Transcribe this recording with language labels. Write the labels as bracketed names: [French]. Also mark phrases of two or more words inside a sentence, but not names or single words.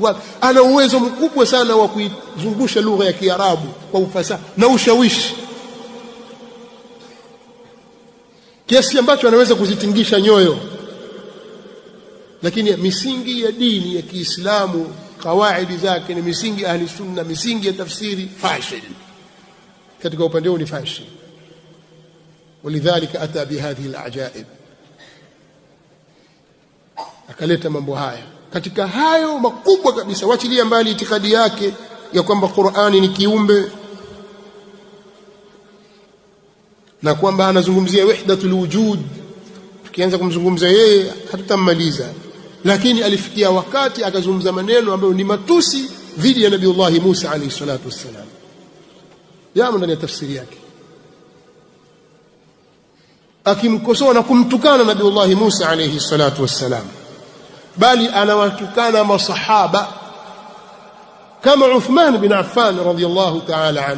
[Swahili] Ana uwezo mkubwa sana wa kuizungusha lugha ya Kiarabu kwa ufasaha na ushawishi, kiasi ambacho anaweza kuzitingisha nyoyo. Lakini misingi ya dini ya Kiislamu, kawaidi zake ni misingi [Arabic] أهل السنة, [Swahili] misingi ya tafsiri fashil. Katika upande huu ni fashil. [Arabic] ولذلك أتى بهذه العجائب, [Swahili] akaleta mambo haya. Katika hayo makubwa kabisa, wachilia mbali itikadi yake ya kwamba Qur'ani ni kiumbe na kwamba anazungumzia [Arabic] وحدة الوجود. [Swahili] Tukianza kumzungumza yeye hatutamaliza, lakini alifikia wakati akazungumza maneno ambayo ni matusi dhidi ya Nabiiullah Musa [Arabic] عليه الصلاة والسلام, [Swahili] yamo ndani ya tafsiri yake, akimkosoa na kumtukana Nabiiullah Musa [Arabic] عليه الصلاة والسلام, [Swahili] bali anawatukana masahaba kama Uthman bin Affan [Arabic] رضي الله تعالى عنه.